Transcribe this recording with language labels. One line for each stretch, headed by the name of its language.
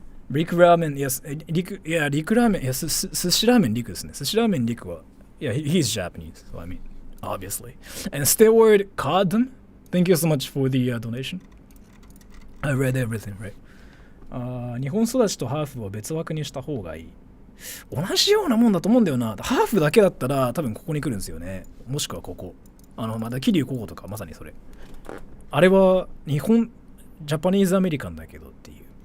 Japanese: リクラーメン、yes, リクラーメン、yes, 寿司ラーメンリクですね。
English: 寿司ラーメンリクは、yeah, he's Japanese, so I mean, obviously. And Steward Codden, thank you so much for the donation. I read everything, right?
Japanese: 日本育ちとハーフを別枠にした方がいい。同じようなもんだと思うんだよな。ハーフだけだったら多分ここに来るんですよね。もしくはここ。まだ桐生高校とかまさにそれ。あれは日本、ジャパニーズアメリカンだけどっていう。